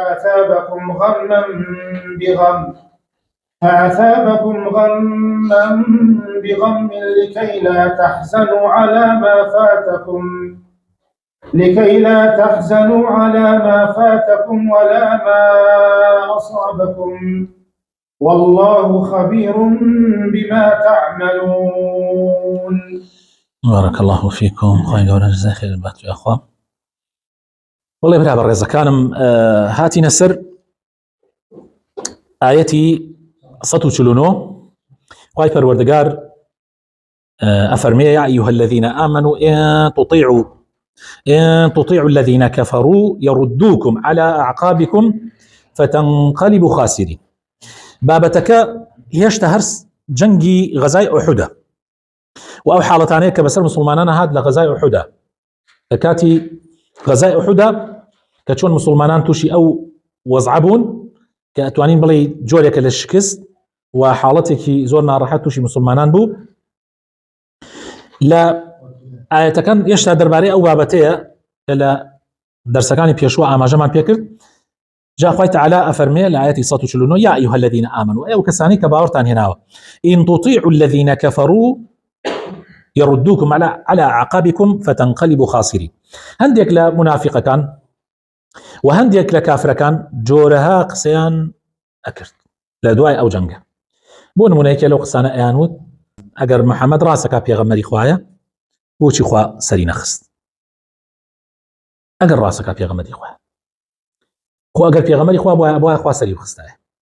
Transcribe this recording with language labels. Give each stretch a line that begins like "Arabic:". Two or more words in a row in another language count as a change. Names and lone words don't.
Arabic: فأثابكم غما بغم لكي لا تحزنوا على ما فاتكم ولا ما أصابكم والله خبير بما تعملون. بارك الله فيكم.
Central Kurdish: خواهی گەورە جزای خێر بات یا خوا. والله برا بەڕێزەکانم هاتینە سەر ئایەتی 149. خواهی پەروەردگار ئەفەرمێ
Arabic: يا أيها الذين آمنوا إن تطيعوا الذين كفروا يردوكم على أعقابكم فتنقلبوا خاسرين.
Central Kurdish: بابەتەکە هێشتا هەرس جەنگی غەزای ئوحودە و ئەو حاڵەتانەیە کە بەسەر مسلمانانە هات لە غەزای ئوحودە، لە کاتی غەزای ئوحودە کە چۆن مسلمانان تووشی ئەو وەزعە بوون کە ئەتوانین بڵێ جۆرێکە لە شکست و حاڵەتێکی زۆر ناڕەحەت تووشی مسلمانان بوو. لە ئاەتەکان هێشتا دەربارەی ئەو بابەتەیە کە لە دەرسەکانی پێشوە ئاماژەمان پێکرد. جا خوای تعالی ئەفەرمێ لە ئاەتی 149
Arabic: يا أيها الذين آمنوا
Central Kurdish: ئەو کەسانی کە باوەڕتان هێناوە
Arabic: إن تطيعوا الذين كفروا يردوكم على أعقابكم فتنقلبوا خاسرين.
Central Kurdish: هەندێک لە منافقەکان و هەندێک لە کافرەکان جۆرەها قسەیان ئەکرد لە دوای ئەو جەنگە. بۆ نمونەیەکێ لەو قسانە ئەیانوت ئەگەر محەممەد ڕاستەکە پێغەمبەری خوایە بۆچی خوا سەری نەخست؟ ئەگەر ڕاستەکە پێغەمبەری خوایە خۆ ئەگەر پێغەمبەری خوا بۆیە خوا سەری بخستایە.